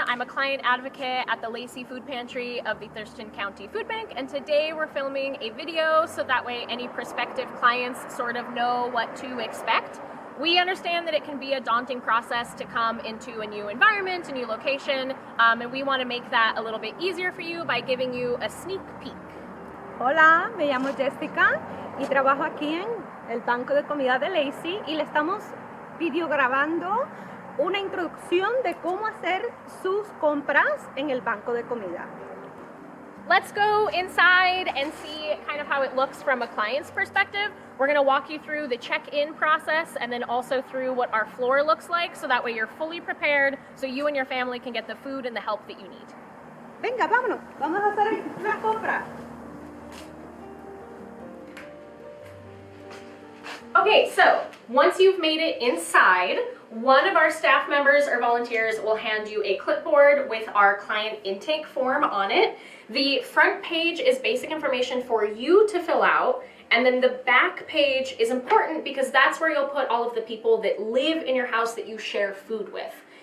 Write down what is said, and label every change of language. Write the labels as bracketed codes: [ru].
[en] I'm a client advocate at the Lacey Food Pantry of the Thurston County Food Bank, and today we're filming a video so that way any prospective clients sort of know what to expect. We understand that it can be a daunting process to come into a new environment, a new location, and we want to make that a little bit easier for you by giving you a sneak peek. [es] Hola, me llamo Jessica y trabajo aquí en el banco de comida de Lacey y le estamos videograbando una introducción de cómo hacer sus compras en el banco de comida. [en] Let's go inside and see kind of how it looks from a client's perspective. We're going to walk you through the check-in process and then also through what our floor looks like so that way you're fully prepared so you and your family can get the food and the help that you need. [es] Venga, vámonos, vamos a hacer la compra. [en] Okay, so once you've made it inside, one of our staff members or volunteers will hand you a clipboard with our client intake form on it. The front page is basic information for you to fill out, and then the back page is important because that's where you'll put all of the people that live in your house that you share food with.